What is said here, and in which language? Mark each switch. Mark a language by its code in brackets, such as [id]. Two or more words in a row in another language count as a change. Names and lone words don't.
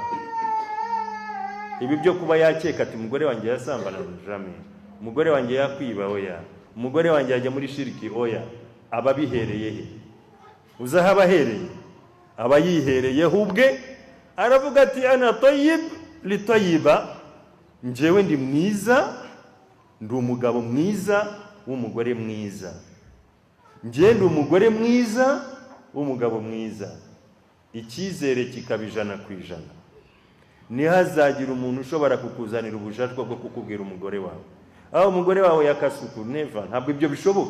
[rw] Ibi byo kuba yakeka ati umugore wanjye yasambana jamais, umugore wanjye yakwiba oya, umugore wanjye yajya muri shiriki oya, aba bihereye he? Uzaha abahereye? Aba yihereyeho ubwe, aravuga ati [ar] أنا طيب لطيبة, [rw] njyewe ndi mwiza, ndi umugabo mwiza w'umugore mwiza. Njye ndi umugore mwiza w'umugabo mwiza. Icyizere kikaba 100%. Ntihazagira umuntu ushobora kukuzanira ubujajwa bwo kukubwira umugore wawe, aho umugore wawe yakasuku, never, ntabwo ibyo bishoboka.